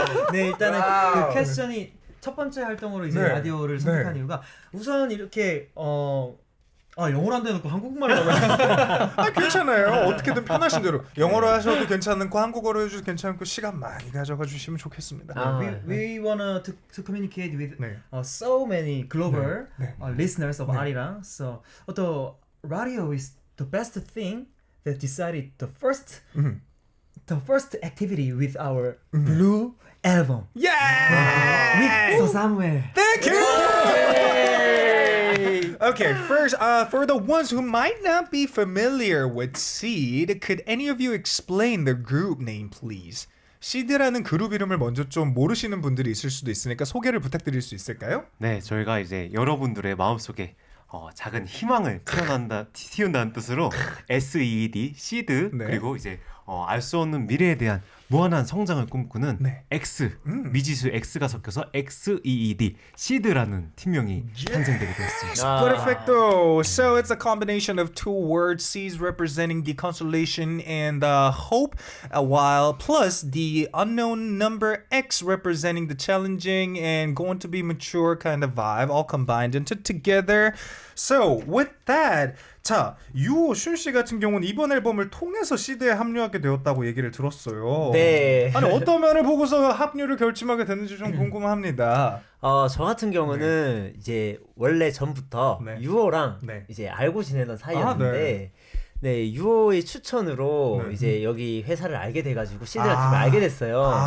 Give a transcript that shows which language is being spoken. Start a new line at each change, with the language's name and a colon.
Korean: 네, 일단은 그 퀘스천이 첫 번째 활동으로 이제 라디오를 선택한 이유가 우선 이렇게 영어로 안 되놓고 한국말로 하면 괜찮아요. 어떻게든 편하신 대로 영어로 하셔도 괜찮고 한국어로 해줘도 괜찮고 시간 많이 가져가 주시면 좋겠습니다.
English: We wanna to communicate with so many global listeners of Arirang. So the radio is the best thing that decided the first activity with our blue album. Yeah! With Samuel. Thank you! Okay, first, for the ones who might not be familiar with XEED, could any of you explain the group name, please?
Korean: XEED라는 그룹 이름을 먼저 좀 모르시는 분들이 있을 수도 있으니까 소개를 부탁드릴 수 있을까요? 네, 저희가 이제 여러분들의 마음속에 작은 희망을 틔운다는 뜻으로 XEED, XEED 그리고 이제 알 수 없는 미래에 대한 무한한 성장을 꿈꾸는 X, 미지수 X가 섞여서 XEED, XEED라는 팀명이 탄생되게 되었습니다.
English: Perfecto. So it's a combination of two words, C's representing the consolation and hope, while plus the unknown number X representing the challenging and going to be mature kind of vibe, all combined into together. So with that,
Korean: 자, 유호 슌씨 같은 경우는 이번 앨범을 통해서 XEED에 합류하게 되었다고 얘기를 들었어요. 네. 아니 어떤 면을 보고서 합류를 결심하게 됐는지 좀 궁금합니다. 저 같은 경우는 이제 원래 전부터 유호랑 이제 알고 지내던 사이였는데 유호의 추천으로 이제 여기 회사를 알게 돼가지고 XEED라는 팀을 알게 됐어요.